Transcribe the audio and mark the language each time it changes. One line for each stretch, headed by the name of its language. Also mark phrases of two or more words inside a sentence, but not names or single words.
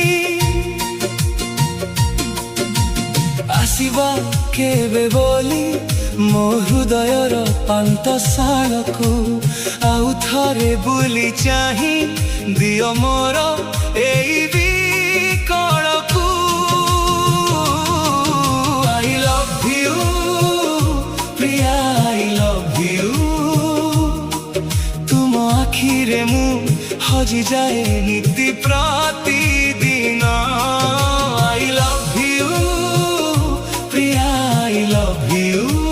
Odia: ଆସିବ କେବେ ବୋଲି ମୋ ହୃଦୟର ପାନ୍ତଶାଳକୁ, ଆଉ ଥରେ ବୁଲି ଚାହିଁ ଦିଅ ମୋର ଏଇ ବିକଳକୁ।
English: I love you ପ୍ରିୟା, I love you।
Odia: ତୁମ ଆଖିରେ ମୁଁ ହଜିଯାଏ ନିତି ପ୍ରତିଦିନ।
English: I love you ପ୍ରିୟା, I love you।